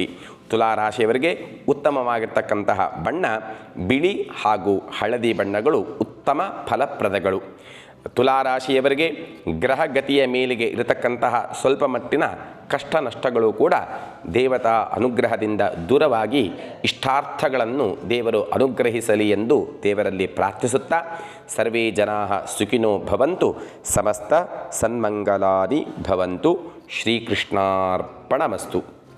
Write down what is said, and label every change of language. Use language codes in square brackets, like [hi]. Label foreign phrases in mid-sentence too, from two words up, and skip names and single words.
[kn] ತುಲಾರಾಶಿಯವರಿಗೆ ಉತ್ತಮವಾಗಿರ್ತಕ್ಕಂತಹ ಬಣ್ಣ ಬಿಳಿ ಹಾಗೂ ಹಳದಿ ಬಣ್ಣಗಳು ಉತ್ತಮ ಫಲಪ್ರದಗಳು. ತುಲಾರಾಶಿಯವರಿಗೆ ಗ್ರಹಗತಿಯ ಮೇಲಿಗೆ ಇರತಕ್ಕಂತಹ ಸ್ವಲ್ಪ ಮಟ್ಟಿನ ಕಷ್ಟ ನಷ್ಟಗಳು ಕೂಡ ದೇವತಾ ಅನುಗ್ರಹದಿಂದ ದೂರವಾಗಿ ಇಷ್ಟಾರ್ಥಗಳನ್ನು ದೇವರು ಅನುಗ್ರಹಿಸಲಿ ಎಂದು ದೇವರಲ್ಲಿ ಪ್ರಾರ್ಥಿಸುತ್ತಾ [sa] ಸರ್ವೇ ಜನಾಃ ಸುಖಿನೋ ಭವಂತು, ಸಮಸ್ತ ಸನ್ಮಂಗಲಾನಿ ಭವಂತು. ಶ್ರೀಕೃಷ್ಣಾರ್ಪಣಮಸ್ತು.